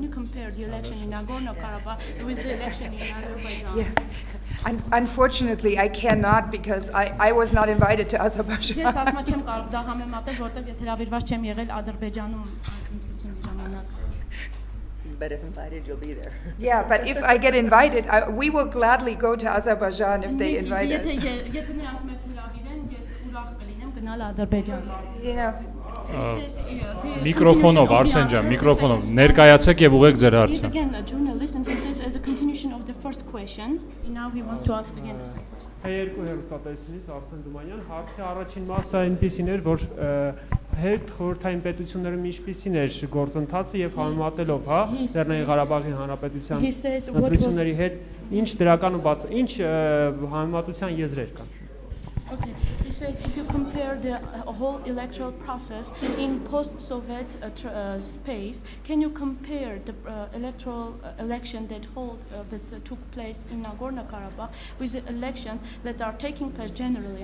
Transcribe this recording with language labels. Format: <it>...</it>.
<en>Can you compare the election in Nagorno-Karabakh with the election in Azerbaijan? Yeah. Unfortunately, I cannot because I was not invited to Azerbaijan.</en> <hy>Ես ասում չեմ կարող դա համեմատել, որտեղ ես հրավիրված չեմ եղել Ադրբեջանում ընտրությունների ժամանակ։</hy> <en>But if invited, you'll be there. Yeah, but if I get invited, we will gladly go to Azerbaijan if they invite us.</en> <hy>Եթե նրանք մեզ հրավիրեն, ես ուրախ կլինեմ գնալ Ադրբեջան։</hy> <en>You know.</en> <hy>Միկրոֆոնով, Արսեն ջան, միկրոֆոնով ներկայացեք եւ ուղեք ձեր</hy> <en>He's</en> <hy>հարցը։</hy> <en>again a journalist and he says as a continuation of the first question, now he wants to ask again the second question.</en> <hy>Երկու հեռուստատեսությունից Արսեն Դումանյան, հարցի առաջին մասը այնպեսին էր, որ հետ խորհրդային պետություններում ինչպեսին էր գործընթացը եւ համեմատելով, հա, Լեռնային Ղարաբաղի Հանրապետության ընտրությունների հետ ինչ դրական ու բաց, ինչ համեմատության եզրեր կան։</hy> <en>Okay, he says if you compare the whole electoral process in post-Soviet space, can you compare the election that took place in Nagorno-Karabakh with the elections that are taking place generally?</en>